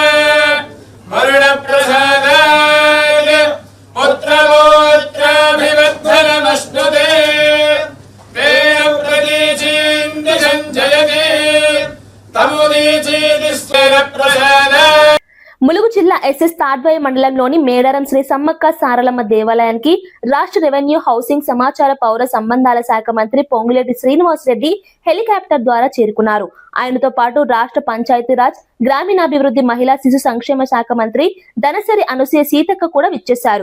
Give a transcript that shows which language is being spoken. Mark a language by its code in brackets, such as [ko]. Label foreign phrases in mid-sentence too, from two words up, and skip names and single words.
[sa] वरुणप्रसादाय पुत्रगोत्राभिवर्धनमस्तुते तेन प्रतीचीं दिशं जयते तमुदीचीदिस्वर प्रसादाय. [te] ములుగు జిల్లా ఎస్ఎస్ తాడ్వాయి మండలంలోని మేడారం శ్రీ సమ్మక్క సారలమ్మ దేవాలయానికి రాష్ట్ర [en] revenue, housing, [te] సమాచార, పౌర సంబంధాల శాఖ మంత్రి పొంగులేటి శ్రీనివాసరెడ్డి హెలికాప్టర్ ద్వారా చేరుకున్నారు. ఆయనతో పాటు రాష్ట్ర పంచాయతీరాజ్, గ్రామీణాభివృద్ధి, మహిళా శిశు సంక్షేమ శాఖ మంత్రి ధనసరి అనసూయ సీతక్క కూడా విచ్చేశారు.